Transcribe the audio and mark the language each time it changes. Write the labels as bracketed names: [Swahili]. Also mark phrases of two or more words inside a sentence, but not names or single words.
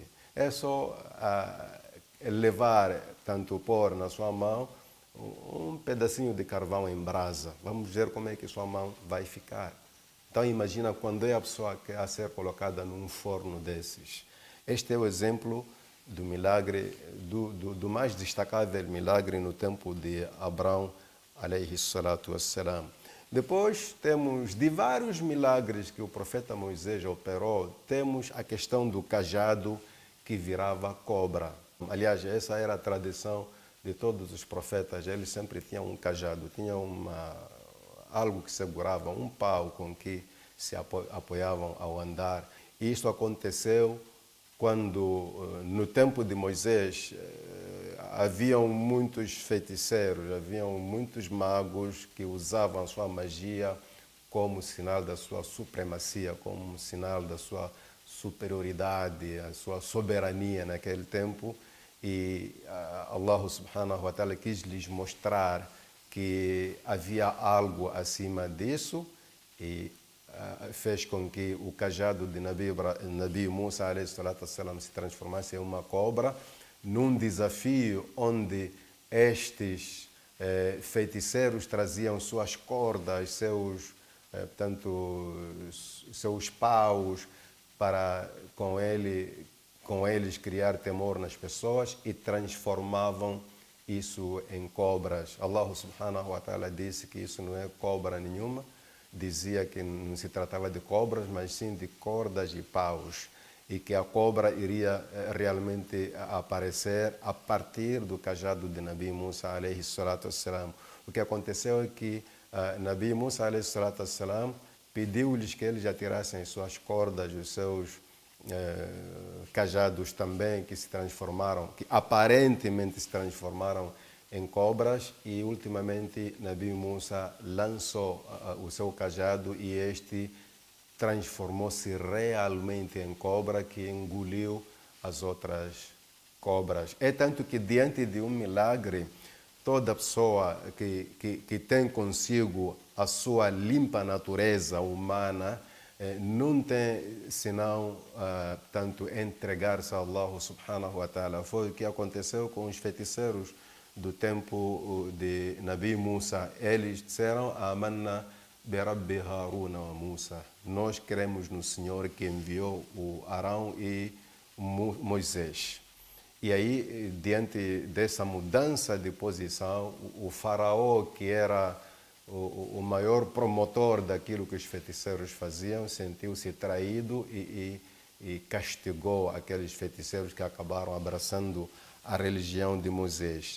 [Portuguese] É só levar, tanto pôr na sua mão, um pedacinho de carvão em brasa. Vamos ver como é que sua mão vai ficar. Então imagina quando é a pessoa que a ser colocada num forno desses. Este é o exemplo do milagre, do mais destacável milagre no tempo de Abraão, [Arabic] عليه الصلاة والسلام. [Portuguese] Depois temos de vários milagres que o profeta Moisés operou, temos a questão do cajado que virava cobra. Aliás, essa era a tradição de todos os profetas, eles sempre tinham um cajado, tinham algo que segurava, um pau com que se apoiavam ao andar. E isso aconteceu quando, no tempo de Moisés, haviam muitos feiticeiros, haviam muitos magos que usavam a sua magia como sinal da sua supremacia, como sinal da sua superioridade, a sua soberania naquele tempo. E [Arabic] الله سبحانه وتعالى [Portuguese] quis lhes mostrar que havia algo acima disso e fez com que o cajado de Nabi Musa salam, se transformasse em uma cobra, num desafio onde estes feiticeiros traziam suas cordas, seus paus, para com eles criar temor nas pessoas e transformavam isso em cobras. [Arabic] الله سبحانه وتعالى [Portuguese] disse que isso não é cobra nenhuma, dizia que não se tratava de cobras, mas sim de cordas e paus, e que a cobra iria realmente aparecer a partir do cajado de Nabi Musa [Arabic] عليه الصلاة والسلام. [Portuguese] O que aconteceu é que Nabi Musa [Arabic] عليه الصلاة والسلام [Portuguese] pediu-lhes que eles atirassem suas cordas, os seus cajados também, que se transformaram, que aparentemente se transformaram em cobras, e ultimamente Nabi Musa lançou o seu cajado e este transformou-se realmente em cobra, que engoliu as outras cobras. É tanto que diante de um milagre, toda pessoa que tem consigo a sua limpa natureza humana não tem senão tanto entregar-se a [Arabic] الله سبحانه وتعالى. [Portuguese] Foi o que aconteceu com os feiticeiros do tempo de Nabi Musa. Eles disseram: [Arabic] آمنا برب هارون وموسى. [Portuguese] Nós cremos no Senhor que enviou o Arão e Moisés. E aí, diante dessa mudança de posição, o faraó, que era o maior promotor daquilo que os feiticeiros faziam, sentiu-se traído e e castigou aqueles feiticeiros que acabaram abraçando a religião de Moisés.